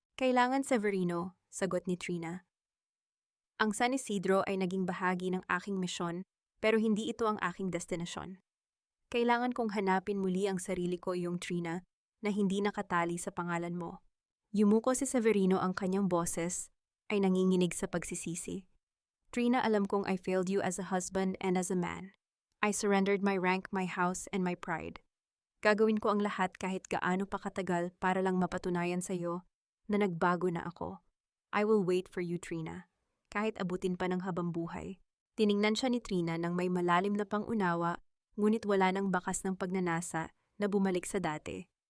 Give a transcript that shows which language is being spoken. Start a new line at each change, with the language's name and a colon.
Filipino: "Kailangan, Severino," sagot ni Trina. "Ang San Isidro ay naging bahagi ng aking misyon, pero hindi ito ang aking destinasyon. Kailangan kong hanapin muli ang sarili ko, iyong Trina, na hindi nakatali sa pangalan mo." Yumuko si Severino, ang kanyang boses ay nanginginig sa pagsisisi.
English: "Trina,
Filipino: alam kong
English: I failed you as a husband and as a man. I surrendered my rank, my house, and my pride.
Filipino: Gagawin ko ang lahat kahit gaano pa katagal para lang mapatunayan sa iyo na nagbago na ako.
English: I will wait for you,
Filipino: Trina, kahit abutin pa ng habang buhay." Tiningnan siya ni Trina ng may malalim na pangunawa, ngunit wala nang bakas ng pagnanasa na bumalik sa dati.